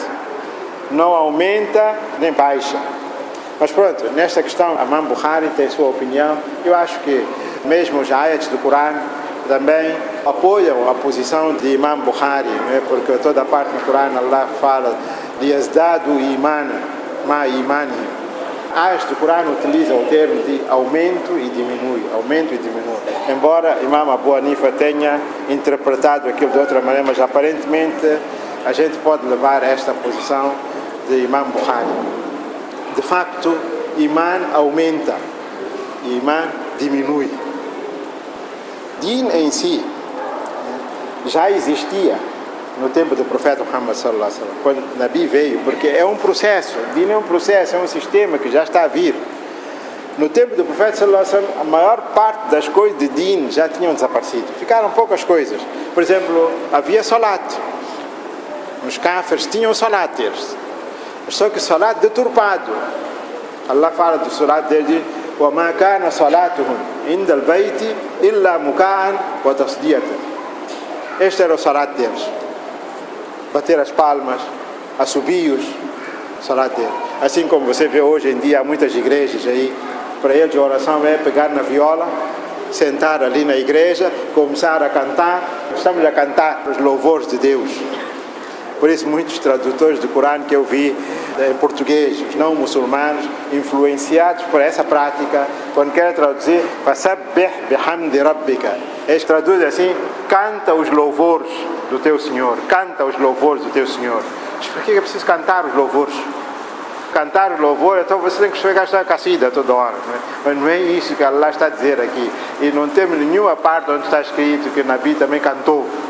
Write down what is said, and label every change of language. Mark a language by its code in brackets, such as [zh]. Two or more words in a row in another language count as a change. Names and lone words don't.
[pt] Não aumenta nem baixa. Mas pronto, nesta questão, Imam Bukhari tem sua opinião. Eu acho que mesmo os ayats do Corão também apoiam a posição de Imam Bukhari, né? Porque toda a parte do Corão Allah fala de [ar] يزدادوا إيمانا مع إيمانهم. [pt] Ayats do Corão utilizam o termo de aumento e diminui, embora Imam Abu Hanifa tenha interpretado aquilo de outra maneira, mas aparentemente a gente pode levar esta posição de Imam Bukhari. De facto, Imã aumenta, Imã diminui. Din em si já existia no tempo do profeta Muhammad [ar] صلى الله عليه وسلم, [pt] quando o Nabi veio, porque é um processo, Din é um processo, é um sistema que já está a vir. No tempo do profeta [ar] صلى الله عليه وسلم, [pt] a maior parte das coisas de Din já tinham desaparecido, ficaram poucas coisas. Por exemplo, havia salat, os kafirs tinham salat deles, só que salat deturpado. Allah fala do salat dele, [ar] وَمَا كَانَ صَلَاتُهُمْ عِنْدَ الْبَيْتِ إِلَّا مُكَاءً وَتَصْدِيَةً. [pt] Este era o salat deles. Bater as palmas, assobios, salat deles. Assim como você vê hoje em dia, há muitas igrejas aí, para eles a oração é pegar na viola, sentar ali na igreja, começar a cantar. Estamos a cantar os louvores de Deus. Por isso muitos tradutores do Corão que eu vi em português, os não muçulmanos, influenciados por essa prática, quando querem traduzir, [ar] فسبح بحمد ربك, [pt] eles traduzem assim, canta os louvores do teu Senhor, canta os louvores do teu Senhor. Mas por que é preciso cantar os louvores? Cantar os louvores, então você tem que chegar a estar cacida toda hora, não é? Mas não é isso que Allah está a dizer aqui, e não temos nenhuma parte onde está escrito que o Nabi também cantou.